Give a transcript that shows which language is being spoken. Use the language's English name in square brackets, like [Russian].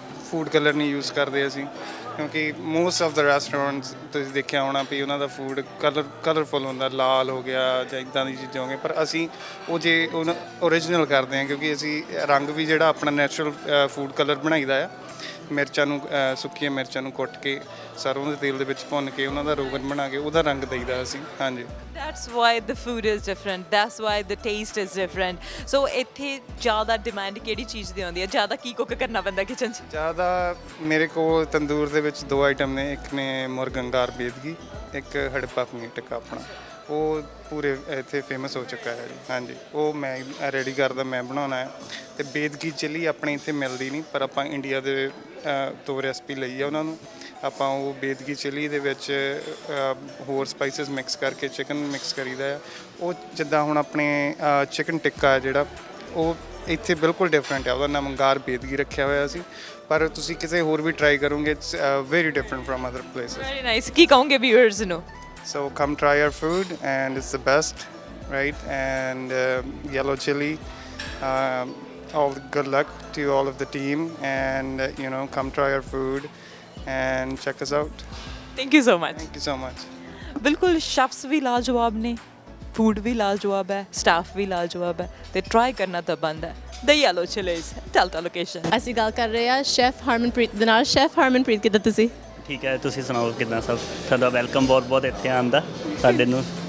[Punjabi] Food colour ਨਹੀਂ use ਕਰਦੇ ਅਸੀਂ ਕਿਉਂਕਿ ਮੋਸਟ ਆਫ ਦ ਰੈਸਟੋਰੈਂਟਸ ਤੁਸੀਂ ਦੇਖਿਆ ਹੋਣਾ ਵੀ ਉਹਨਾਂ ਦਾ ਫੂਡ ਕਲਰਫੁਲ ਹੁੰਦਾ ਲਾਲ ਹੋ ਗਿਆ ਜਾਂ ਇੱਦਾਂ ਦੀ ਚੀਜ਼ਾਂ ਹੋ ਗਈਆਂ ਪਰ ਅਸੀਂ ਉਹ ਜੇ ਓਰੀਜਨਲ ਕਰਦੇ ਹਾਂ ਕਿਉਂਕਿ ਅਸੀਂ ਰੰਗ ਵੀ ਜਿਹੜਾ ਆਪਣਾ ਨੈਚੁਰਲ ਫੂਡ ਕਲਰ ਬਣਾਈਦਾ ਆ ਮਿਰਚਾਂ ਨੂੰ ਸੁੱਕੀਆਂ ਮਿਰਚਾਂ ਨੂੰ ਕੁੱਟ ਕੇ ਸਰੋਂ ਦੇ ਤੇਲ ਦੇ ਵਿੱਚ ਭੁੰਨ ਕੇ ਉਹਨਾਂ ਦਾ ਰੋਗਨ ਬਣਾ ਕੇ ਉਹਦਾ ਰੰਗ ਦੇਈਦਾ ਅਸੀਂ ਹਾਂਜੀ [English] That's why the food is different. That's why the taste is different. [Punjabi] So ਇੱਥੇ ਜ਼ਿਆਦਾ ਡਿਮਾਂਡ ਕਿਹੜੀ ਚੀਜ਼ ਦੀ ਆਉਂਦੀ ਹੈ ਜ਼ਿਆਦਾ ਕੀ ਕੁੱਕ ਕਰਨਾ ਪੈਂਦਾ ਕਿਚਨ 'ਚ ਜ਼ਿਆਦਾ ਮੇਰੇ ਕੋਲ ਤੰਦੂਰ ਦੇ ਵਿੱਚ 2 ਆਈਟਮ ਨੇ ਇੱਕ ਨੇ ਮੁਰਗੰਗਾਰ ਬੇਦਗੀ ਇੱਕ ਹੜੱਪਾ ਪਨੀਰ ਟਿੱਕਾ ਆਪਣਾ ਉਹ ਪੂਰੇ ਇੱਥੇ ਫੇਮਸ ਹੋ ਚੁੱਕਾ ਹੈ ਜੀ ਹਾਂਜੀ ਉਹ ਮੈਂ ਰੈਡੀ ਕਰਦਾ ਮੈਂ ਬਣਾਉਣਾ ਹੈ ਅਤੇ ਬੇਦਗੀ ਚਿੱਲੀ ਆਪਣੇ ਇੱਥੇ ਮਿਲਦੀ ਨਹੀਂ ਪਰ ਆਪਾਂ ਇੰਡੀਆ ਦੇ ਤੋਂ ਰੈਸਪੀ ਲਈ ਆ ਉਹਨਾਂ ਨੂੰ। ਆਪਾਂ ਉਹ ਬੇਦਗੀ ਚਿਲੀ ਦੇ ਵਿੱਚ ਹੋਰ ਸਪਾਈਸਿਸ ਮਿਕਸ ਕਰਕੇ ਚਿਕਨ ਮਿਕਸ ਕਰੀਦਾ ਆ। ਉਹ ਜਿੱਦਾਂ ਹੁਣ ਆਪਣੇ ਚਿਕਨ ਟਿੱਕਾ ਜਿਹੜਾ ਉਹ ਇੱਥੇ ਬਿਲਕੁਲ ਡਿਫਰੈਂਟ ਹੈ, ਉਹਦਾ ਨਾਮ ਅੰਗਾਰ ਬੇਦਗੀ ਰੱਖਿਆ ਹੋਇਆ ਸੀ, ਪਰ ਤੁਸੀਂ ਕਿਸੇ ਹੋਰ ਵੀ ਟਰਾਈ ਕਰੋਗੇ [English] It's very different from other places. Very nice. [Punjabi] ਕੀ ਕਹੋਗੇ ਵਿਊਅਰਸ ਨੂੰ? [English] So come try our food and it's the best, right? And yellow chili, all good luck to all of the team, and you know, come try our food and check us out. Thank you so much. Thank you so much. [Punjabi] ਬਿਲਕੁਲ ਸ਼ੈਫਸ ਵੀ ਲਾਜਵਾਬ ਨੇ, food ਵੀ ਲਾਜਵਾਬ ਹੈ, staff ਵੀ ਲਾਜਵਾਬ ਹੈ, ਤੇ try ਕਰਨਾ ਤਾਂ ਬੰਦ ਹੈ। ਦ yellow chillies, ਟੈਲਟਾ location. ਅਸੀਂ ਗੱਲ ਕਰ ਰਹੇ ਹਾਂ ਸ਼ੈਫ ਹਰਮਨਪ੍ਰੀਤ ਦੇ ਨਾਲ। ਸ਼ੈਫ ਹਰਮਨਪ੍ਰੀਤ, ਕਿੱਦਾਂ ਤੁਸੀਂ? ਠੀਕ ਹੈ, ਤੁਸੀਂ ਸੁਣਾਓ ਕਿੱਦਾਂ ਸਭ? ਤੁਹਾਡਾ ਵੈਲਕਮ ਬਹੁਤ ਬਹੁਤ ਇੱਥੇ ਆਉਣ ਦਾ ਸਾਡੇ ਨੂੰ।